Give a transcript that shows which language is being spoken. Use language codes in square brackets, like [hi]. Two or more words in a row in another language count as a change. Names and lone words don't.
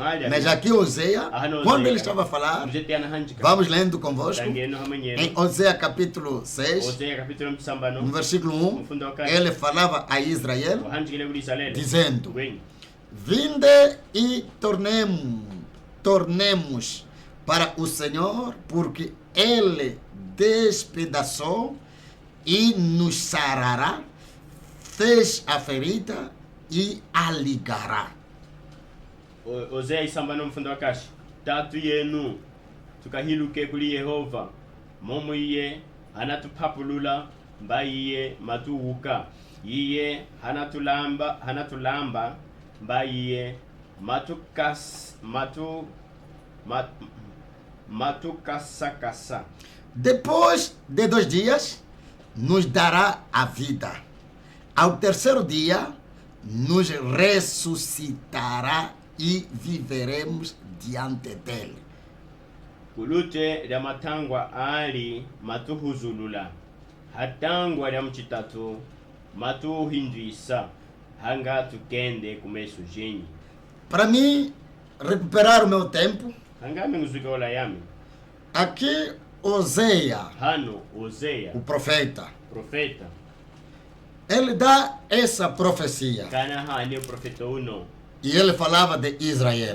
[pt] Mas aqui Oséias, quando ele estava a falar, vamos lendo convosco, em Oséias capítulo 6, no versículo 1, ele falava a Israel, dizendo: vinde e tornemos para o Senhor, porque ele despedaçou e nos sarará, fez a ferida e a ligará. [cjk] Oséias isamba n'omufundo wakashi tatu yenu tukahiluke kuli Yehova momo iye hanatupapulula mbayiye matuuka iye hanatulamba mbayiye matukasakasa. [pt] Depois de 2 dias nos dará a vida. Ao terceiro dia nos ressuscitará e viveremos diante dele. [cjk] Kulute lya matangwa ali matuhuzulula hatangwa lya mchitatu matuhindwisa hanga tukende kumeso jenyi. [pt] Para mim recuperar o meu tempo, [cjk] hanga menguzuka ola yami [pt] aqui Oséias, o profeta, ele dá essa profecia. [cjk] Kana hani profeta uno. [pt] E ele falava de Israel.